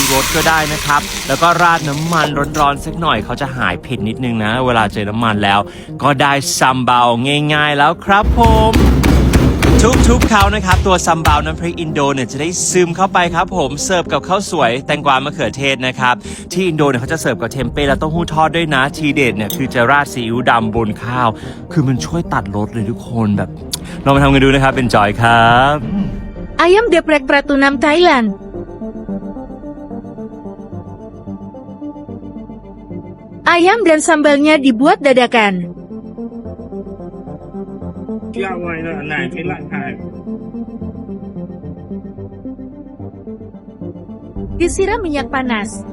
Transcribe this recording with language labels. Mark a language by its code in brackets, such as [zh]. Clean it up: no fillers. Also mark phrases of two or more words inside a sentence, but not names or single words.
[th] รสก็ได้นะครับแล้วก็ราดน้ำมันร้อนๆสักหน่อยเขาจะหายเผ็ดนิดนึงนะเวลาเจอน้ำมันแล้วก็ได้ซัมบาวง่ายๆแล้วครับผมทุบๆเขานะครับตัวซัมบาวน้ำพริกอินโดเนี่ยจะได้ซึมเข้าไปครับผมเสิร์ฟกับข้าวสวยแตงกวามะเขือเทศนะครับที่อินโดเนี่ยเขาจะเสิร์ฟกับเทมเป้และเต้าหู้ทอดด้วยนะทีเด็ดเนี่ยคือจะราดซีอิ๊วดำบนข้าวคือมันช่วยตัดรสเลยทุกคนแบบลองมาทำกันดูนะครับเป็นจอยครับ [id] Ayam geprek Pratunam Thailand. Ayam dan sambalnya dibuat dadakan. Disiram minyak panas.